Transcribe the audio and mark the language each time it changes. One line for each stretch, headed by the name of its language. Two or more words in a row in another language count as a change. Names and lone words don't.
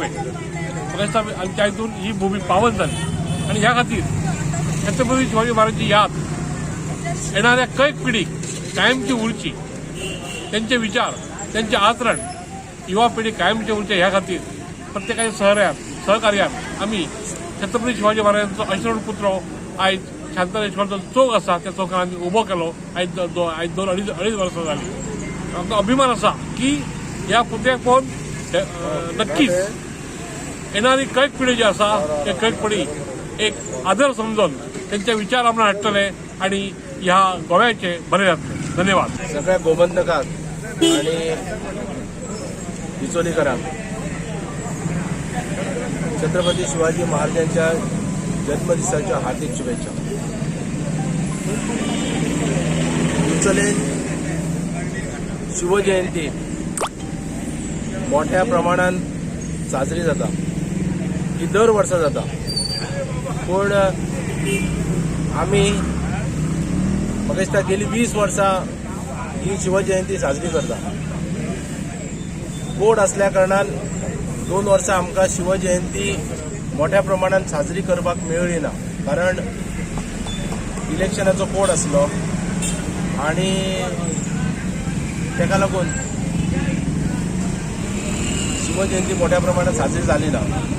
Konkani: आमच्या हितून ही भूमी पावन झाली आणि ह्या खातीर छत्रपती शिवाजी महाराजांची याद येणाऱ्या कैक पिढीक कायमची उरची, त्यांचे विचार, त्यांचे आचरण युवा पिढी कायमचे उरचे ह्या खातीर प्रत्येकाच्या सहकार्यात आम्ही छत्रपती शिवाजी महाराजांचो अश्रण पुत्र आज शांतनेश्वरचो चौक असा त्या चौकान आम्ही उभो केलो। आज दोन अडीच वर्सां जाली। आमकां अभिमान असा की ह्या पुतळ्याक पळोवन नक्कीच येणारी कैक पिढी जी असा त्या कैक पिढी एक आदर समजून त्यांचे विचार आमकां हाडटले आणि ह्या गोव्याचे बरे जातले। धन्यवाद। सगळ्या गोमंतकांक आणि डिचोलीकरांक छत्रपती शिवाजी महाराजांच्या जन्मदिसाच्या हार्दिक शुभेच्छा। डिचोलीत शिवजयंती मोठ्या प्रमाणात साजरी जाता। ही दर वर्सा जाता, पण आम्ही म्हाका दिसता गेली 20 वर्सां ही शिवजयंती साजरी करता। कोड असल्या कारणान 2 वर्सां आमकां शिवजयंती मोठ्या प्रमाणात साजरी करपाक मेळ्ळी ना, कारण इलेक्शनाचो कोड आसलो आणि ताका लागून शिवजयंती मोठ्या प्रमाणात साजरी जाली ना।